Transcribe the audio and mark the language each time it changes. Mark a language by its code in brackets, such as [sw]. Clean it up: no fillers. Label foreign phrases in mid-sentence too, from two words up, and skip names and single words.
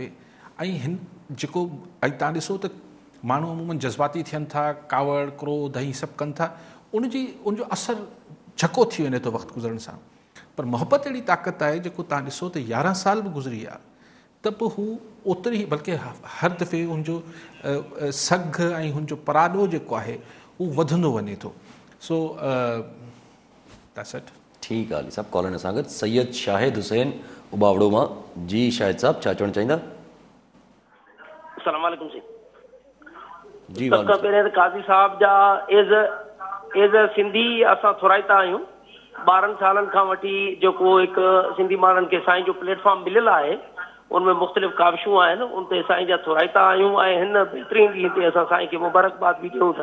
[sd] ऐं हिन जेको ऐं तव्हां ॾिसो त माण्हू अमूमन जज़्बाती थियनि था, कावड़ क्रोध ऐं सभु कनि था, उनजो असरु झको थी वञे थो वक़्तु गुज़रण सां। पर मोहबत अहिड़ी ताक़त आहे जेको तव्हां ॾिसो त 11 साल बि गुज़री विया, त पोइ हू ओतिरी बल्कि हर दफ़े हुनजो सघ ऐं हुनजो पराॾो जेको आहे उहो वधंदो वञे थो। [en] So that's it. [sd] ठीकु आहे अली साहब। कॉलर सां गॾु सैयद शाहिद हुसैन उबावड़ो मां। जी शाहिद साहब, छा चवणु चाहींदा? [ar] السلام عليكم जी। [sd] जी सभ खां पहिरियों त काज़ी साहब जा [en] as a Sindhi [sd] असां थोराईता आहियूं। 12 सालनि खां वठी जेको हिकु सिंधी माण्हुनि खे साईं जो प्लेटफॉर्म मिलियल आहे, उनमें मुख़्तलिफ़ काविशूं आहिनि, उन ते साईं जा थोराईता आहियूं ऐं हिन बहितरीन ॾींहं ते असां साईं खे मुबारकबाद बि ॾियूं था।